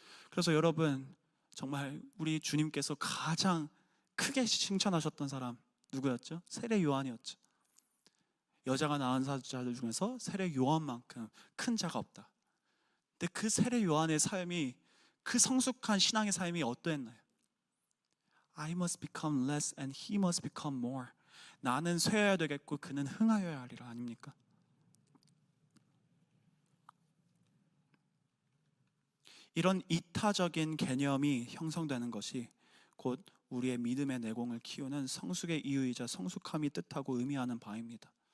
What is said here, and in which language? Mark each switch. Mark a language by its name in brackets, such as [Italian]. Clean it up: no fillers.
[Korean] 그래서 여러분 정말 우리 주님께서 가장 크게 칭찬하셨던 사람 누구였죠? 세례 요한이었죠. 여자가 낳은 자들 중에서 세례 요한만큼 큰 자가 없다. 근데 그 세례 요한의 삶이, 그 성숙한 신앙의 삶이 어떠했나요? [English] I must become less and he must become more. [Korean] 나는 쇠해야 되겠고 그는 흥하여야 하리라 아닙니까? 이런 이타적인 개념이 형성되는 것이 곧 우리의 믿음의 내공을 키우는 성숙의 이유이자 성숙함이 뜻하고 의미하는 바입니다.